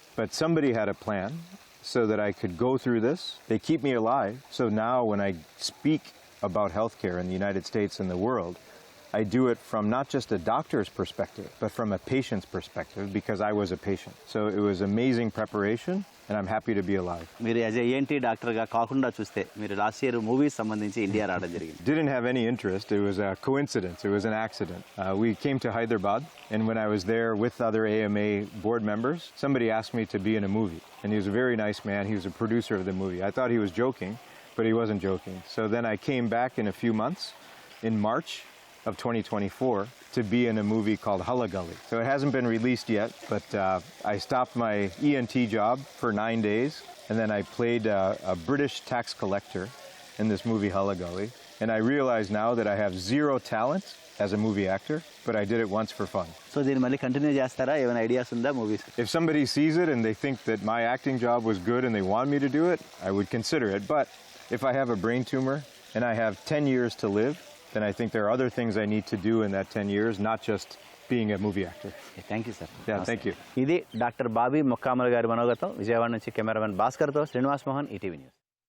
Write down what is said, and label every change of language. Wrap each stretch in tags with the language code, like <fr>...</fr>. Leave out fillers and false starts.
<en>But somebody had a plan so that I could go through this. They keep me alive. So now when I speak about healthcare in the United States and the world, I do it from not just a doctor's perspective, but from a patient's perspective because I was a patient. So it was amazing preparation and I'm happy to be alive.</en> <te>మీరు</te> <en>as a</en> <te>ENT డాక్టర్గా కాకుండా చూస్తే మీరు last year movies సంబంధించి India రావడం జరిగింది.</te> <en>Didn't have any interest. It was a coincidence. It was an accident. We came to Hyderabad and when I was there with other AMA board members, somebody asked me to be in a movie. And he was a very nice man. He was a producer of the movie. I thought he was joking, but he wasn't joking. So then I came back in a few months in March of 2024 to be in a movie called Gully. So it hasn't been released yet, but I stopped my ENT job for 9 days, and then I played a British tax collector in this movie Gully. And I realize now that I have zero talent as a movie actor, but I did it once for fun.</en> <te>So దీన్ని మళ్ళీ continue చేస్తారా? ఏమైనా ideas ఉందా movies?</te> <en>If somebody sees it and they think that my acting job was good and they want me to do it, I would consider it. But if I have a brain tumor and I have 10 years to live, then I think there are other things I need to do in that 10 years, not just being a movie actor. Thank you sir. Yeah, thank you.</en> <te>ఇది doctor Bobby ముక్కామల గారి మనోగతం. విజయవాడ నుంచి cameraman భాస్కర్తో Srinivas Mohan, ETV news.</te>